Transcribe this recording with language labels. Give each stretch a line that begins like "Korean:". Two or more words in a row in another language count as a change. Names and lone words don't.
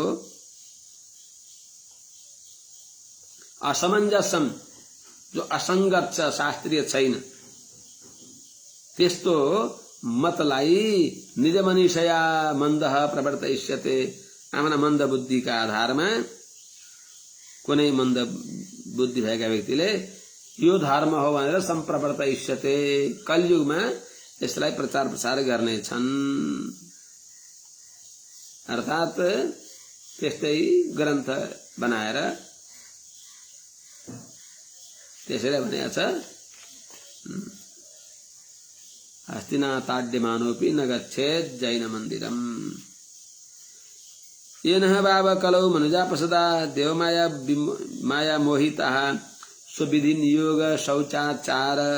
Nepali: असमञ्जसम, जो असंगत छ, शास्त्रीय छैन, त्यस्तो मतलाई
Sanskrit: निज मनीषया मन्दः प्रवर्तयिष्यते,
Nepali: आफ्ना मन्द बुद्धिका आधारमा कुनै मन्द बुद्धि भएका व्यक्तिले यो धर्म हो भनेर सम्प्रवर्तयिष्यते, कलियुगमा यसलाई प्रचार प्रसार गर्नेछन्। अर्थात त्यस्तै ग्रन्थ बनाएर त्यसैले भनेको छ
Sanskrit: हस्तिनाताड्यमानोऽपि न गच्छेत् जैन मन्दिरम्। येनः वाव कलौ मनुजापसदा देवमाया माया मोहिताः स्वविधि नियोग शौचाचार